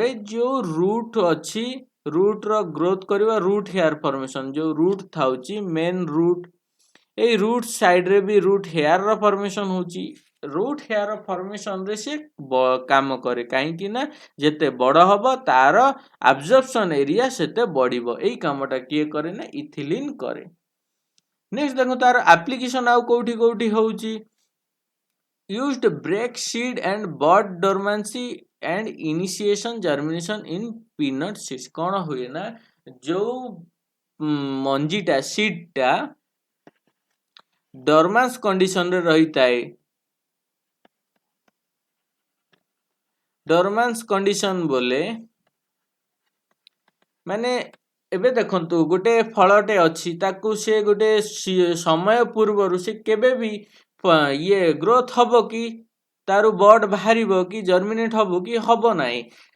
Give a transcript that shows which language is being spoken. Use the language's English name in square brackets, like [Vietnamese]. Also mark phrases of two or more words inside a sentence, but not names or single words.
[Odia] ଯୋଉ ରୁଟ୍ ଅଛି, ରୁଟ୍ ର ଗ୍ରୋଥ କରିବା, [English] root hair formation, [Odia] ଯୋଉ ରୁଟ୍ ଥାଉଛି [English] main root, [Odia] ଏଇ [English] root side [Odia] ରେ ବି [English] root hair [Odia] ର ଫର୍ମେସନ ହଉଛି। [English] root hair formation [Odia] ରେ ସେ କାମ କରେ, କାହିଁକି ନା ଯେତେ ବଡ ହବ ତାର [English] absorption area [Odia] ସେତେ ବଢିବ। ଏଇ କାମଟା କିଏ କରେ ନା ଇଥିଲିନ କରେ। ନେକ୍ସଟ ଦେଖନ୍ତୁ ତାର ଆପ୍ଲିକେସନ ଆଉ କୋଉଠି କୋଉଠି ହଉଛି। [English] used break seed and bud dormancy and initiation germination in peanut seeds। [Odia] କଣ ହୁଏ ନା ଯୋଉ ମଞ୍ଜିଟା ସିଡଟା ଡରମାନ୍ସ କଣ୍ଡିସନରେ ରହିଥାଏ, [English] dormancy condition [Odia] ବୋଲେ ମାନେ ଏବେ ଦେଖନ୍ତୁ ଗୋଟେ ଫଳଟେ ଅଛି, ତାକୁ ସେ ଗୋଟେ ସମୟ ପୂର୍ବରୁ ସେ କେବେ ବି ଇଏ ଗ୍ରୋଥ ହବ କି, ତାର ବଡ ବାହାରିବ କି, ଜର୍ମିନେଟ ହବ କି, ହବ ନାହିଁ।